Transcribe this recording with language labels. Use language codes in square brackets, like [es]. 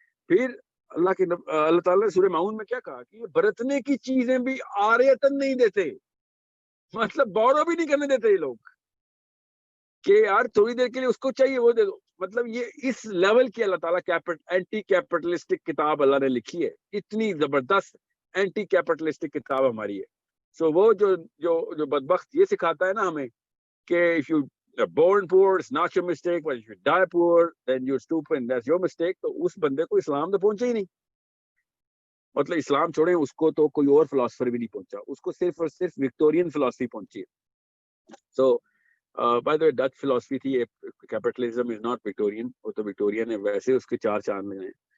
[ur] پھر اللہ تعالیٰ نے سورہ ماؤن میں کیا کہا کہ یہ برتنے کی چیزیں بھی عاریتن نہیں دیتے, مطلب بورو بھی نہیں کرنے دیتے یہ لوگ کہ یار تھوڑی دیر کے لیے اس کو چاہیے وہ دے دو. مطلب یہ اس لیول کی اللہ تعالیٰ اینٹی کیپٹلسٹک کتاب اللہ نے لکھی ہے, اتنی زبردست اینٹی کیپٹلسٹک کتاب ہماری ہے. سو وہ جو بدبخت یہ سکھاتا ہے نا ہمیں کہ [en] if you are born poor it's not your mistake, but if you die poor then you're stupid and that's your mistake, [ur] تو اس بندے کو اسلام تو پہنچے ہی نہیں. مطلب اسلام چھوڑیں, اس کو تو کوئی اور فلاسفر بھی نہیں پہنچا, اس کو صرف اور صرف وکٹورین فلاسفی پہنچی ہے. So by the way Dutch philosophy تھی, [en] capitalism is not Victorian, [ur] وہ تو وکٹورین ہے, ویسے اس کے 4 چاند لگے ہیں.